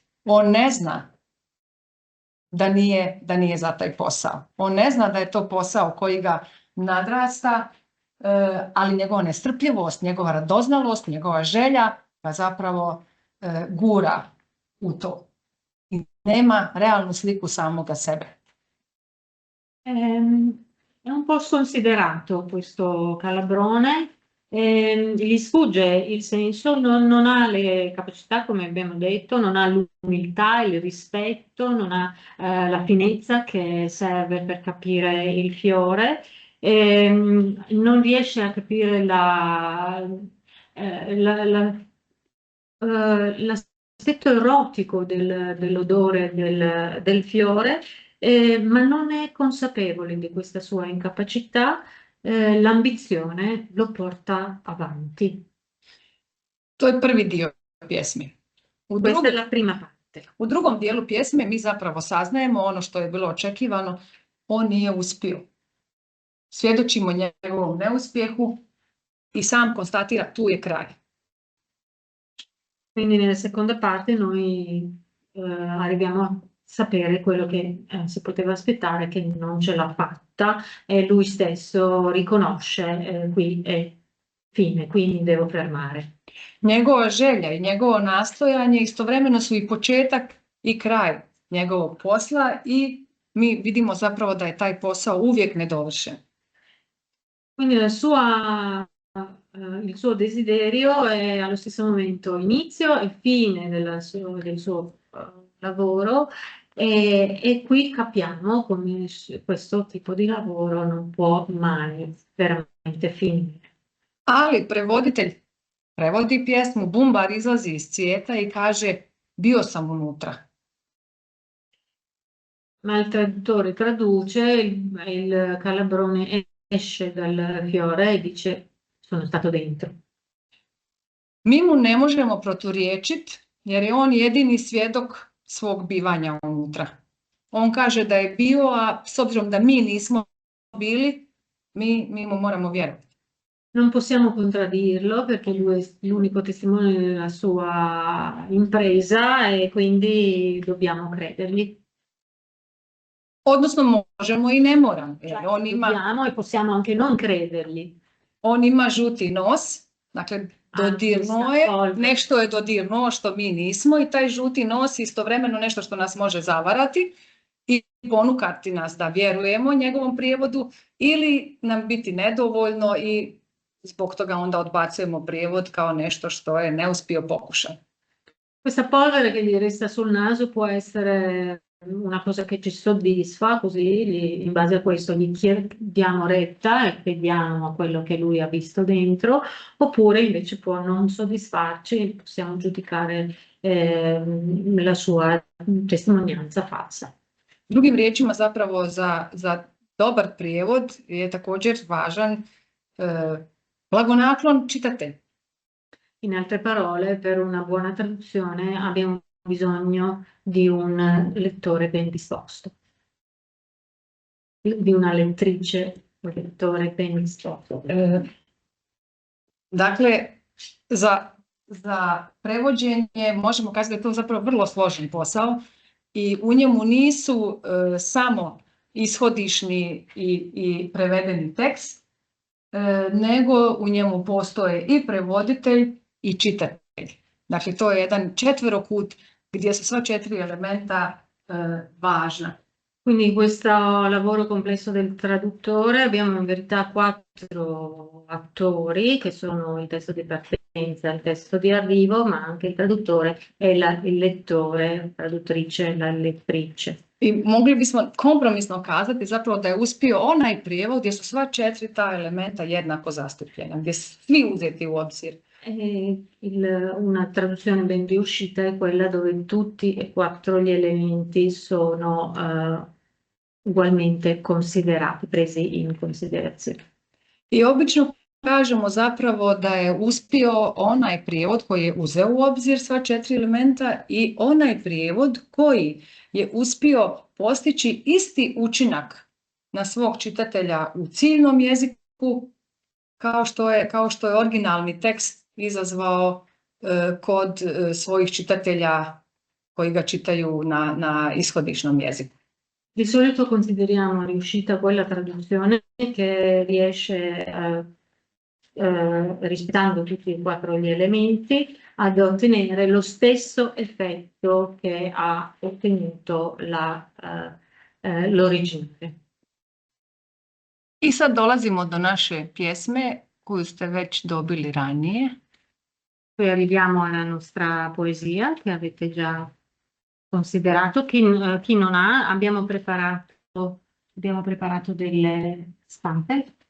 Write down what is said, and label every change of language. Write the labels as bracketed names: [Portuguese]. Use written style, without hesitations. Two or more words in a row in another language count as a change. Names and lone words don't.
[Croatian] On ne zna da nije za taj posao. On ne zna da je to posao koji ga nadrasta, ali njegova nestrpljivost, njegova radoznalost, njegova želja ga zapravo gura u to. I nema realnu sliku samoga sebe. [Italian] È un po' sconsiderato questo Calabrone, gli sfugge il senso, non ha le capacità, come abbiamo detto, non ha l'umiltà, il rispetto, non ha la finezza che serve per capire il fiore, non riesce a capire l'aspetto erotico dell'odore del fiore, ma non è consapevole di questa sua incapacità, l'ambizione lo porta avanti. [Croatian] To je prvi dio pjesme. [Italian] Questa è la prima parte. [Croatian] U drugom dijelu pjesme mi zapravo saznajemo ono što je bilo očekivano, on nije uspio. Svjedočimo njegovom neuspjehu i sam konstatira tu je kraj. [Italian] Quindi nella seconda parte noi arriviamo a sapere quello che si poteva aspettare, che non ce l'ha fatta e lui stesso riconosce qui è fine, quindi devo fermare. [Croatian] Njegova želja i njegovo nastojanje istovremeno su i početak i kraj njegovog posla i mi vidimo zapravo da je taj posao uvijek nedovršen. [Italian] Quindi il suo desiderio è allo stesso momento inizio e fine del suo lavoro, e qui capiamo come questo tipo di lavoro non può mai veramente finire. [Croatian] Ali prevoditelj prevodi pjesmu, Bumbar izlazi iz cvijeta i kaže bio sam unutra. [Italian] Ma il traduttore traduce, il Calabrone esce dal fiore e dice sono stato dentro. [Croatian] Mi mu ne možemo proturječiti jer je on jedini svjedok svog bivanja unutra. On kaže da je bio, a s obzirom da mi nismo bili, mi mu moramo vjerovati. [Italian] Non possiamo contraddirlo perché lui è l'unico testimone della sua impresa e quindi dobbiamo credergli. [Croatian] Odnosno možemo i ne moramo. [Italian] Cioè, [Croatian] On ima, [Italian] dobbiamo e possiamo anche non credergli. [Croatian] on ima žuti nos, dakle dodirnuo je, [Italian] Polvere. [Croatian] nešto je dodirnuo što mi nismo i taj žuti nos istovremeno nešto što nas može zavarati i ponukati nas da vjerujemo njegovom prijevodu ili nam biti nedovoljno i zbog toga onda odbacujemo prijevod kao nešto što je neuspio pokušaj. [Italian] Questa polvere che gli resta sul naso può essere una cosa che ci soddisfa, così in base a questo gli diamo retta e crediamo a quello che lui ha visto dentro, oppure invece può non soddisfarci e possiamo giudicare la sua testimonianza falsa. [Croatian] Drugim riječima zapravo za dobar prijevod je također važan blagonaklon čitatelj. [Italian] In altre parole, per una buona traduzione abbiamo bisogno di un lettore ben disposto, di una lettrice, un lettore ben disposto. [Croatian] Dakle, za prevođenje možemo kazati da je to zapravo vrlo složen posao i u njemu nisu samo ishodišni i prevedeni tekst, nego u njemu postoje i prevoditelj i čitatelj. Dakle, to je jedan četverokut gdje su sva 4 elementa važna. [Italian] Quindi in questo lavoro complesso del traduttore abbiamo in verità 4 attori che sono il testo di partenza, il testo di arrivo, ma anche il traduttore e il lettore, la traduttrice, la lettrice. [Croatian] I mogli bismo kompromisno kazati zapravo da je uspio onaj prijevod gdje su sva 4 ta elementa jednako zastupljena, gdje su svi uzeti u obzir. [Italian] Una traduzione ben riuscita è quella dove tutti e 4 gli elementi sono ugualmente considerati, presi in considerazione. [Croatian] I obično kažemo zapravo da je uspio onaj prijevod koji je uzeo u obzir sva 4 elementa i onaj prijevod koji je uspio postići isti učinak na svog čitatelja u ciljnom jeziku kao što je originalni tekst izazvao kod svojih čitatelja koji ga čitaju na ishodišnom jeziku. [Italian] Di solito consideriamo riuscita quella traduzione che riesce, rispettando tutti e 4 gli elementi, ad ottenere lo stesso effetto che ha ottenuto l'originale. [Croatian] I sad dolazimo do naše pjesme koju ste već dobili ranije. [Italian] Poi arriviamo alla nostra poesia che avete già considerato. Chi non ha, abbiamo preparato delle stampe.